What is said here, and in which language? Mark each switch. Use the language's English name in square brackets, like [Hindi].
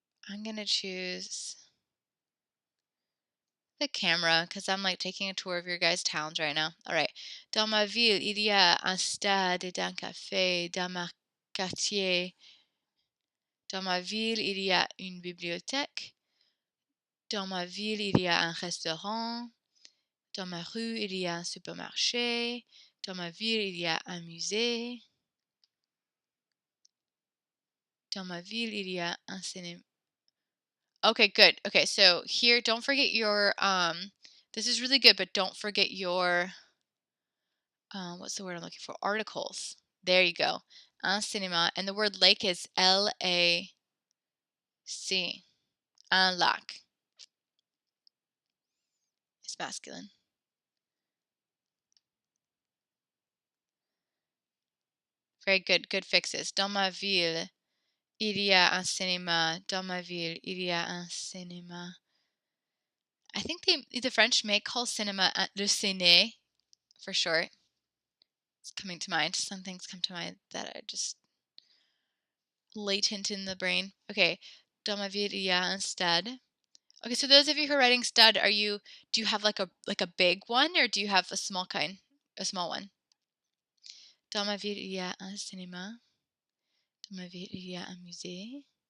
[English] I'm going to choose the camera because I'm like taking a tour of your guys' towns right now. All right. [French] Dans ma ville, il y a un stade et un café. Dans ma quartier, dans ma ville, il y a une bibliothèque. Dans ma ville, il y a un restaurant. Dans ma rue, il y a un supermarché. Dans ma ville, il y a un musée. Dans ma ville, il y a un cinéma. [English] Okay, good. Okay, so here, don't forget your, this is really good, but don't forget your, what's the word I'm looking for? Articles. There you go. [French] Un cinéma. [English] And the word lake is L-A-C. [French] Un lac. [English] It's masculine. Very good. Good fixes. [French] Dans ma ville, il y a un cinéma. Dans ma ville, il y a un cinéma. [English] I think the French may call cinema le ciné for short. It's coming to mind. Some things come to mind that are just latent in the brain. Okay. [French] Dans ma ville, il y a un stade. [English] Okay, so those of you who are writing stud, do you have like a big one or do you have a small kind? A small one. [French] Dans ma ville, il y a un cinéma. Dans ma ville, il y a un musée.